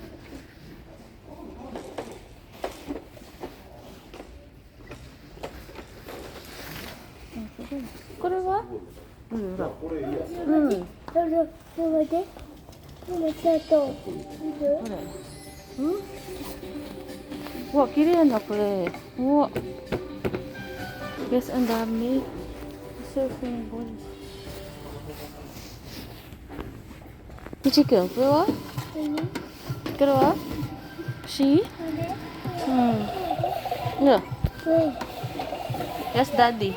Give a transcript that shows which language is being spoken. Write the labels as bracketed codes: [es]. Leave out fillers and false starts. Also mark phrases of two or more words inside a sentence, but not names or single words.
[ja] これは？うん、ほら。これいいや。うん。どうぞ、どうぞ。これ。うん？うわ、綺麗なこれ。うわ。Yes, [tl] ang dami. [en] Surfing board. [ja] Michi-kun, これは？これは？し？うん。Yeah. [en] Yes, Daddy.